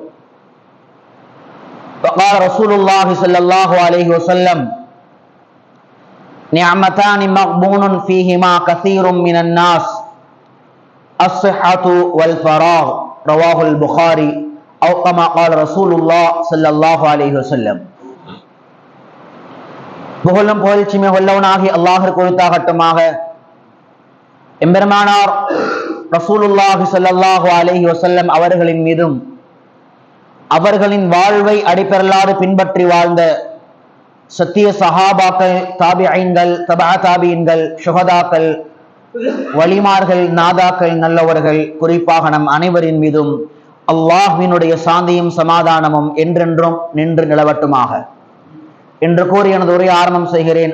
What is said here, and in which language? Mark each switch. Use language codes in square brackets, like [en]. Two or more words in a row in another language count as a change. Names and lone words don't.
[ar] وقال رسول الله صلى الله عليه وسلم نعمتان مغبون فيهما كثير من الناس الصحة والفراغ رواه البخاري أو كما قال رسول الله صلى الله عليه وسلم. [ta] புகழும் புகழ்ச்சியுமே வல்லவனாகி அல்லாஹ்விற்கு உரித்தாகட்டுமாக. எம்பெருமானார் [ar] رسول الله صلى الله عليه وسلم [ta] அவர்களின் மீதும் அவர்களின் வாழ்வை அடிப்பெறலாறு பின்பற்றி வாழ்ந்த சத்திய சஹாபாக்கள், தாபிஈன்கள், தபா தாபிஈன்கள், ஷுஹதாக்கள், வலிமார்கள், நாதாக்கள், நல்லவர்கள், குறிப்பாக நம் அனைவரின் மீதும் அல்லாஹ்வினுடைய சாந்தியும் சமாதானமும் என்றென்றும் நின்று நிலவட்டுமாக என்று கூறி எனது உரையை ஆரம்பம் செய்கிறேன்.